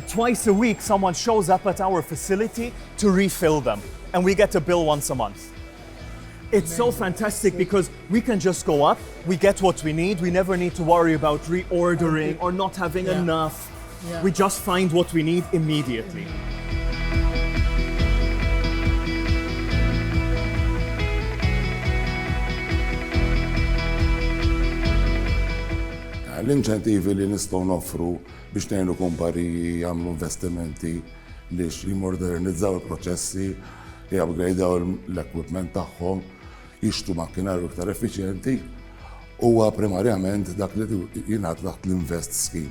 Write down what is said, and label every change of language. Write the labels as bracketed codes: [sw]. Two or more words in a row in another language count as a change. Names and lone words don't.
[en] And twice a week, someone shows up at our facility to refill them. And we get a bill once a month. It's so fantastic because we can just go up, we get what we need, we never need to worry about reordering or not having enough. Yeah. We just find what we need immediately. [mt] L-inċentivi li nistgħu noffru biex ngħinu kumpaniji jagħmlu investimenti li jimmodernizzaw il-proċessi, jupgradeaw l-equipment tagħhom, jixtru makkinarju iktar effiċjenti, huwa primarjament dak li jingħad taħt l-Invest Scheme.